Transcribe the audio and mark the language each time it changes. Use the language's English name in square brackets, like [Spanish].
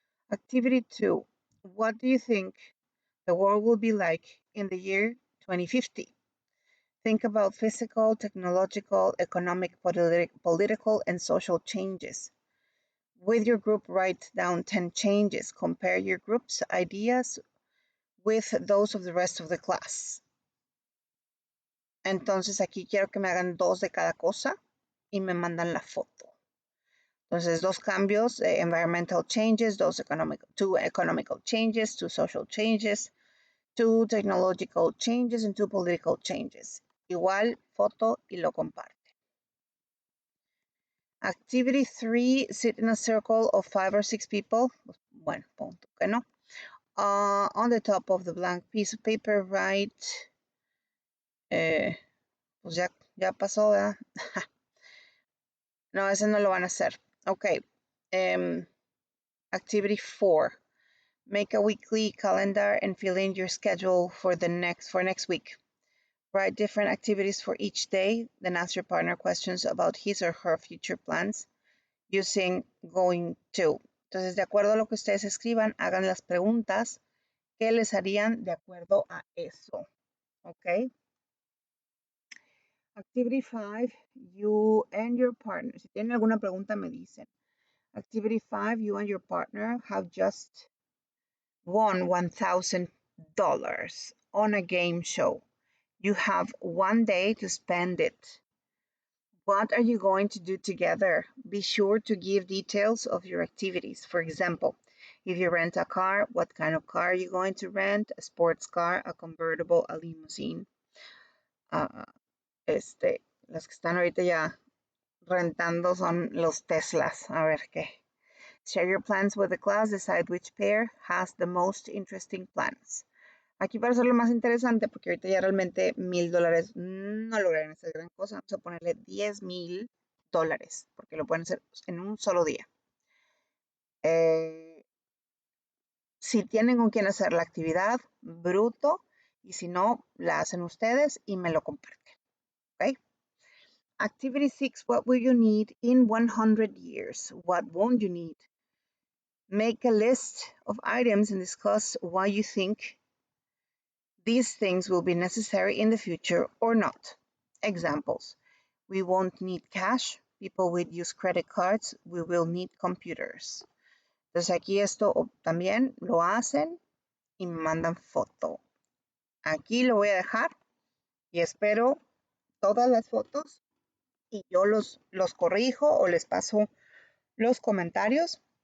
[English] Activity 2, what do you think the world will be like in the year 2050? Think about physical, technological, economic, political, and social changes. With your group, write down 10 changes. Compare your group's ideas with those of the rest of the class. [Spanish] Entonces aquí quiero que me hagan 2 de cada cosa y me mandan la foto. Entonces 2 cambios, [English] environmental changes, 2 economical changes, 2 social changes, 2 technological changes, and 2 political changes. [Spanish] Igual, foto y lo comparte. [English] Activity 3, sit in a circle of 5 or 6 people. [Spanish] Bueno, punto que no. [English] On the top of the blank piece of paper, write, [Spanish] pues ya pasó, ¿verdad? No, ese no lo van a hacer. [English] Okay. Activity 4. Make a weekly calendar and fill in your schedule for next week. Write different activities for each day, then ask your partner questions about his or her future plans using going to. [Spanish] Entonces, de acuerdo a lo que ustedes escriban, hagan las preguntas que les harían de acuerdo a eso. [English] Okay. Activity 5, you and your partner. [Spanish] Si tienen alguna pregunta, me dicen. [English] Activity 5, you and your partner have just won $1,000 on a game show. You have 1 day to spend it. What are you going to do together? Be sure to give details of your activities. For example, if you rent a car, what kind of car are you going to rent? A sports car, a convertible, a limousine. [Spanish] Los que están ahorita ya rentando son los Teslas. A ver qué. [English] Share your plans with the class. Decide which pair has the most interesting plans. [Spanish] Aquí para hacerlo más interesante, porque ahorita ya realmente $1000 no lograrían hacer gran cosa, vamos a ponerle $10,000, porque lo pueden hacer en un solo día. Si tienen con quién hacer la actividad, bruto, y si no, la hacen ustedes y me lo comparten. ¿Ok? [English] Activity 6, what will you need in 100 years? What won't you need? Make a list of items and discuss why you think these things will be necessary in the future or not. Examples. We won't need cash. People will use credit cards. We will need computers. [Spanish] Entonces aquí esto también lo hacen y me mandan foto. Aquí lo voy a dejar y espero todas las fotos y yo los corrijo o les paso los comentarios.